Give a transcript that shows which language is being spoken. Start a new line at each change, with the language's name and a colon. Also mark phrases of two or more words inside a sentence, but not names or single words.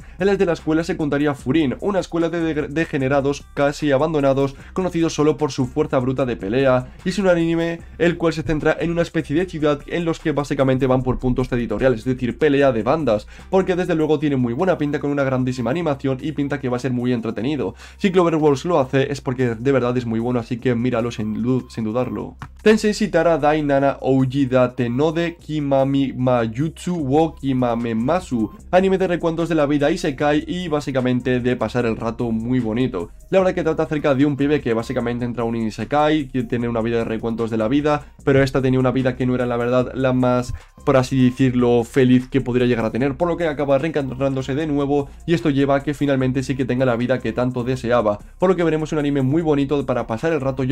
Spanish: Él es de la escuela secundaria Furin, una escuela de degenerados casi abandonados, conocidos solo por su fuerza bruta de pelea, y es un anime el cual se centra en una especie de ciudad en los que básicamente van por puntos editoriales, es decir, pelea de bandas, porque desde luego tiene muy buena pinta con una grandísima animación y pinta que va a ser muy entretenido. Si Cloverworks lo hace es porque de verdad es muy bueno, así que míralo sin dudarlo. Tensei Shitara Dai Nana Ouji Date Node Kimami Mayutsu wo Kimamemasu, anime de recuentos de la vida isekai y básicamente de pasar el rato muy bonito. La verdad que trata acerca de un pibe que básicamente entra a un isekai, que tiene una vida de recuentos de la vida, pero esta tenía una vida que no era la verdad la más, por así decirlo, feliz que podría llegar a tener, por lo que acaba reencontrándose de nuevo y esto lleva a que finalmente sí que tenga la vida que tanto deseaba, por lo que veremos un anime muy bonito para pasar el rato.